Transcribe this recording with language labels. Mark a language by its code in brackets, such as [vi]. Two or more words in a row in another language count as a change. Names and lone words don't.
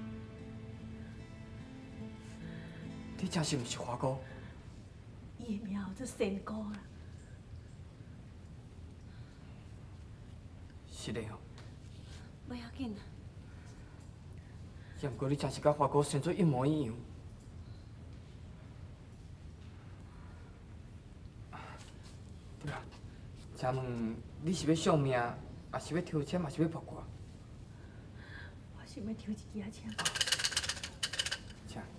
[nan] 你真是毋是花哥？伊的名号做仙姑啦。是的哦。不要紧啦。也毋过你真是甲花哥生做一模一样。对啊，请问你是要相命，还是要抽签，还是要卜卦？我想要抽一支签。请。